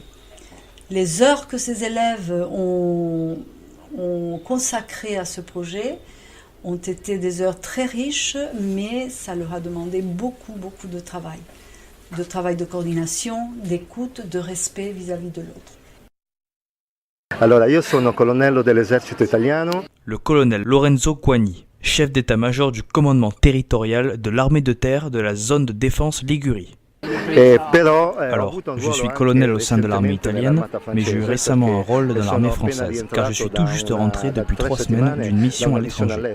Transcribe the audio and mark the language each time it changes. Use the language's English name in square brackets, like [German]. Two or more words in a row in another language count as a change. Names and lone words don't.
[French] Les heures que ces élèves ont consacrées à ce projet ont été des heures très riches, mais ça leur a demandé beaucoup de travail de coordination, d'écoute, de respect vis-à-vis de l'autre. [Italian] Allora, io sono colonnello dell'esercito italiano. [French] Le colonel Lorenzo Coigny, chef d'état-major du commandement territorial de l'armée de terre de la zone de défense Ligurie. Alors, je suis colonel au sein de l'armée italienne, mais j'ai eu récemment un rôle dans l'armée française, car je suis tout juste rentré depuis 3 semaines d'une mission à l'étranger.